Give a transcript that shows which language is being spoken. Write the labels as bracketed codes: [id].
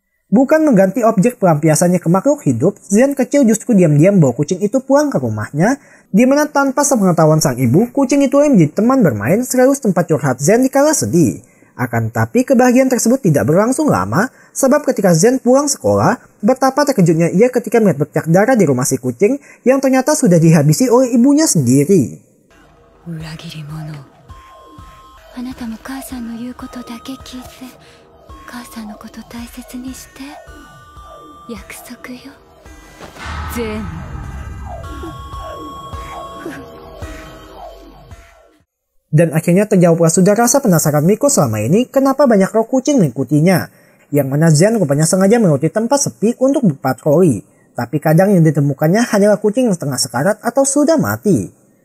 [id] Bukan mengganti objek pelampiasannya ke makhluk hidup, Zen kecil justru diam-diam bawa kucing itu pulang ke rumahnya, di mana tanpa sepengetahuan sang ibu, kucing itu yang menjadi teman bermain sekaligus tempat curhat Zen dikala sedih. Akan tetapi kebahagiaan tersebut tidak berlangsung lama, sebab ketika Zen pulang sekolah, betapa terkejutnya ia ketika melihat bercak darah di rumah si kucing yang ternyata sudah dihabisi oleh ibunya sendiri. [ja] 裏切り者、あなたも母さんの言うことだけ聞いて、母さんのこと大切にして、約束よ、ゼン。 [id] Dan akhirnya terjawablah sudah rasa penasaran Miko selama ini kenapa banyak roh kucing mengikutinya. Yang mana Zen rupanya sengaja menuruti tempat sepi untuk berpatroli. Tapi kadang yang ditemukannya hanyalah kucing yang setengah sekarat atau sudah mati.